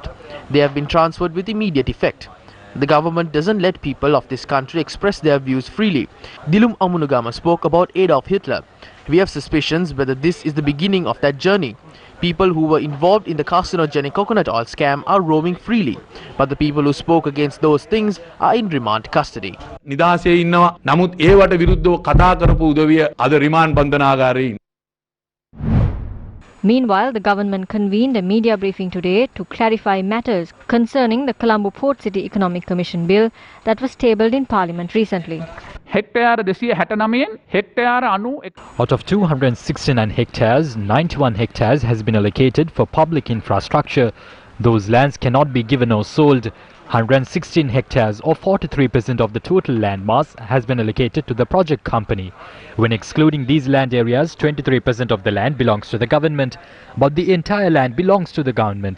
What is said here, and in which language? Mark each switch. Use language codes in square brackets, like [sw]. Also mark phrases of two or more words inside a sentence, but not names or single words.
[en] They have been transferred with immediate effect. The government doesn't let people of this country express their views freely. Dilum Amunugama spoke about Adolf Hitler. We have suspicions whether this is the beginning of that journey. People who were involved in the carcinogenic coconut oil scam are roaming freely, but the people who spoke against those things are in remand custody. [si] නිදහසේ ඉන්නවා. නමුත් ඒවට විරුද්ධව කතා කරපු උදවිය අද රිමාන්ඩ් බන්ධනාගාරයේ. [en] Meanwhile, the government convened a media briefing today to clarify matters concerning the Colombo Port City Economic Commission bill that was tabled in Parliament recently. [si] හෙක්ටයාර 269න් හෙක්ටයාර 91 [en] Out of 269 hectares, 91 hectares has been allocated for public infrastructure. Those lands cannot be given or sold. 116 hectares or 43% of the total land mass has been allocated to the project company. When excluding these land areas, 23% of the land belongs to the government, but the entire land belongs to the government.